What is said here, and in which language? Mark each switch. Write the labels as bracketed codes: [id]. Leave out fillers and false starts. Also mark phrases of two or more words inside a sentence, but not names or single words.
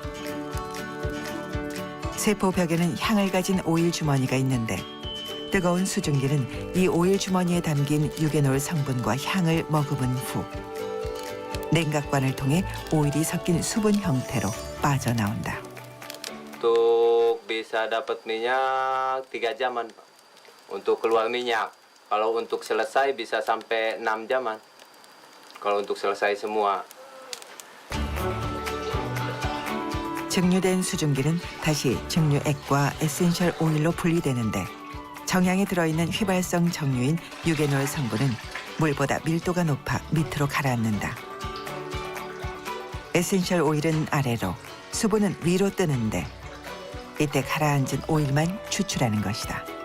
[ko] 세포벽에는 향을 가진 오일 주머니가 있는데 뜨거운 수증기는 이 오일 주머니에 담긴 유게놀 성분과 향을 머금은 후 냉각관을 통해 오일이 섞인 수분 형태로 빠져나온다. [id] Untuk bisa dapat minyak 3 jaman untuk keluar minyak. Kalau untuk selesai bisa sampai 6 jaman. Kalau untuk selesai semua. [ko] 증류된 수증기는 다시 증류액과 에센셜 오일로 분리되는데 정향에 들어있는 휘발성 정류인 유게놀 성분은 물보다 밀도가 높아 밑으로 가라앉는다. 에센셜 오일은 아래로, 수분은 위로 뜨는데 이때 가라앉은 오일만 추출하는 것이다.